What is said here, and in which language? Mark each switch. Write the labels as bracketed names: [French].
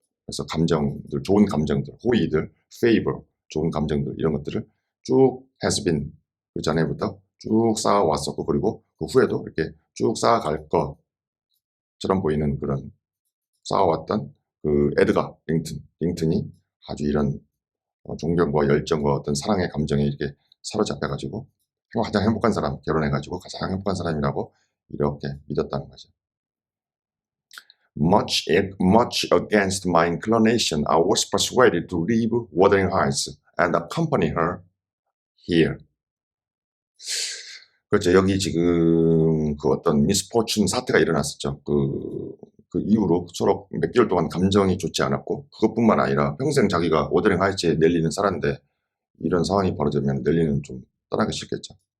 [Korean] 그래서 감정들, 좋은 감정들, 호의들, favor, 좋은 감정들 이런 것들을 쭉 [English] has been [Korean] 그 전에부터 쭉 쌓아왔었고 그리고 그 후에도 이렇게 쭉 쌓아갈 것처럼 보이는 그런 쌓아왔던 그 에드가 링튼이 아주 이런 존경과 열정과 어떤 사랑의 감정에 이렇게 사로잡혀가지고 가장 행복한 사람 결혼해가지고 가장 행복한 사람이라고 이렇게 믿었다는 거죠. [English] Much against my inclination, I was persuaded to leave Wuthering Heights and accompany her here. [Korean] 그렇죠. 여기 지금 그 어떤 미스포춘 사태가 일어났었죠. 그 이후로 서로 몇 개월 동안 감정이 좋지 않았고 그것뿐만 아니라 평생 자기가 워더링 하이츠에 넬리는 살았는데 이런 상황이 벌어지면 넬리는 좀 떠나기 싫겠죠.